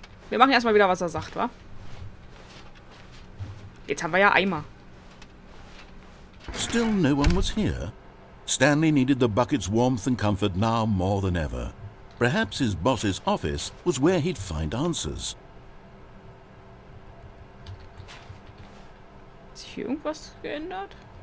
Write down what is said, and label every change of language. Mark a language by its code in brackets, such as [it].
[de] Wir machen erstmal wieder, was er sagt, wa? Jetzt haben wir ja Eimer. [en] Still no one was here. Stanley needed the bucket's warmth and comfort now more than ever. Perhaps his boss's office was where he'd find answers. [de] Hat sich hier irgendwas geändert?